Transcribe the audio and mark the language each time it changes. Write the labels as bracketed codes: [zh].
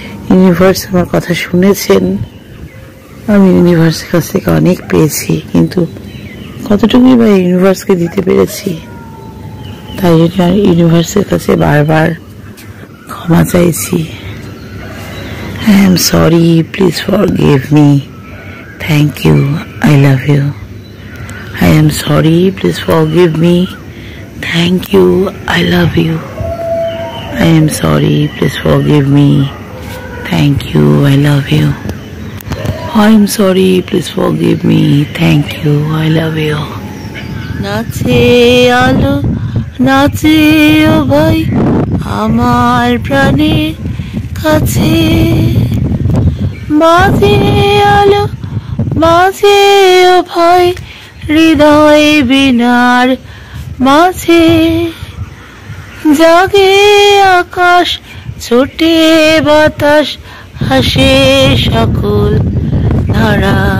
[bn] Universe আমার কথা শুনেছেন। আমি ইউনিভার্সের কাছ থেকে অনেক পেয়েছি, কিন্তু কতটুকুই বা ইউনিভার্সকে দিতে পেরেছি। তাই জন্য ইউনিভার্সের কাছে বারবার ক্ষমা চাইছি। [en] I am sorry, please forgive me. Thank you, I love you. I am sorry, please forgive me. Thank you, I love you. I am sorry, please forgive me. Thank you, I love you. I am sorry, please forgive me. Thank you, I love you. [bn] নাচে আলো নাচে ও ভাই আমার প্রাণের কাছে, বাজে আলো বাজে ও ভাই হৃদয় বিনার মাঝে, জাগে আকাশ ছোটে বাতাস হাসে সকল ধারা।